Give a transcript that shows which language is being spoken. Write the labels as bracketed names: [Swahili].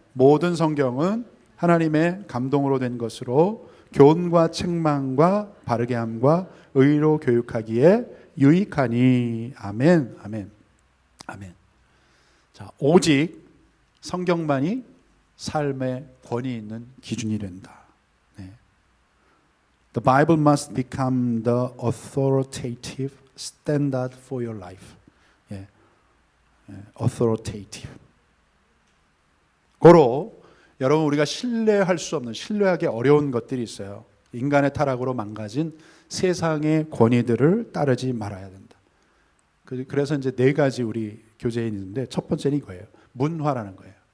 [Korean] 모든 성경은 하나님의 감동으로 된 것으로 교훈과 책망과 바르게 함과 의로 교육하기에 유익하니. 아멘. 아멘. 아멘. 자, 오직 성경만이 삶의 권위 있는 기준이 된다. 네. [English] The Bible must become the authoritative standard for your life. [Korean] 예. authoritative. 고로 여러분, 우리가 신뢰할 수 없는, 신뢰하기 어려운 것들이 있어요. 인간의 타락으로 망가진 세상의 권위들을 따르지 말아야 된다. 그래서 이제 네 가지 우리 교재에 있는데, 첫 번째는 이거예요. 문화라는 거예요.